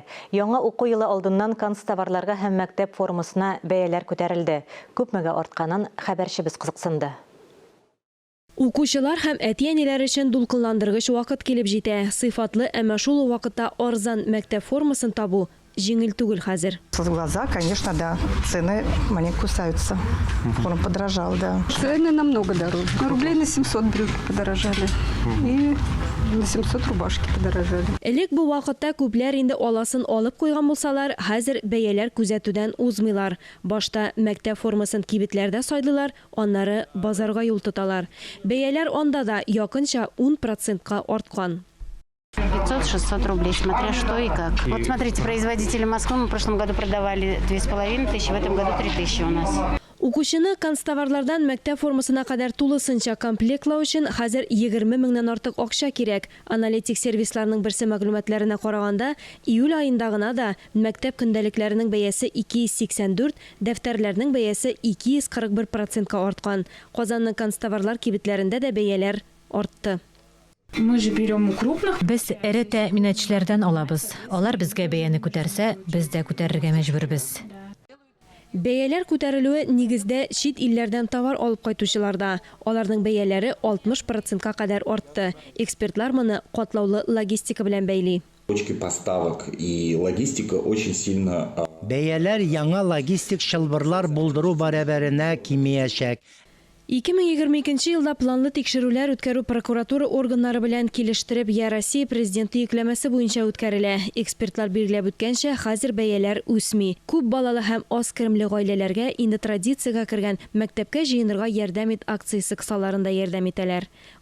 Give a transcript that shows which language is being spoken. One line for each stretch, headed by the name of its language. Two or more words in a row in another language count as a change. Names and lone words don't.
Tatar: Яңа уку елы алдыннан канцтоварларга һәм мәктәп формасына бәяләр күтәрелде. Күпмегә артканын хәбәрчебез кызыксынды. Укучылар һәм әти-әниләр өчен дулкынландыргыч вакыт килеп җитә. Сыйфатлы, әмма шул вакытта арзан мәктәп формасын табу жеңел түгел хәзер.
Russian: С глаза, конечно, да. Цены маленько кусаются. Форма подорожал, да. Цены намного дороже. Рублей на 700 брюки подорожали. И на 700 рубашки подорожали.
Tatar: Элек бу вакытта күпләр инде аласын алып куйган булсалар, хәзер бәяләр күзәтүдән узмыйлар. Башта мәктәп формасын кибетләрдә сайлыйлар, аннары базарга юл тоталар. Бәяләр анда да якынча 10%-ка арткан.
Russian: 500-600 рублей, смотря что и как. Вот смотрите, производители Москвы мы в прошлом году продавали 2500, в этом году 3000 у нас.
Tatar: Укучыны канцтоварлардан мәктәп формасына кадәр тулысынча комплектлау өчен хәзер 20 меңнән артык акча кирәк. Аналитик сервисларның берсе мәгълүматларына караганда, июль аенда гына да мәктәп көндәлекләренең бәясе 284, дәфтәрләрнең бәясе 241%-ка арткан. Казанның канцтоварлар кибетләрендә дә бәяләр артты. Без эре тәэминатчылардан алабыз. Алар безгә бәяне күтәрсә, без дә күтәрергә мәҗбүрбез. Бәяләр күтәрелүе нигездә чит илләрдән товар алып кайтучыларда. Аларның бәяләре 60%-ка кадәр артты. Экспертлар моны катлаулы логистика белән бәйли.
Russian: Точки поставок и логистика очень сильно.
Tatar: Бәяләр яңа логистик шылбырлар булдыру барабәренә кимиячәк. 2022 елда планлы тикшерүләр үткәрү прокуратура органнары белән килештереп, Россия президенты йөкләмәсе буенча үткәрелә. Экспертлар билгеләп үткәнчә, хәзер бәяләр үсми. Күп балалы һәм аз керемле гаиләләргә инде традициягә кергән мәктәпкә җыенырга ярдәм ит акциясе кысаларында ярдәм итәләр.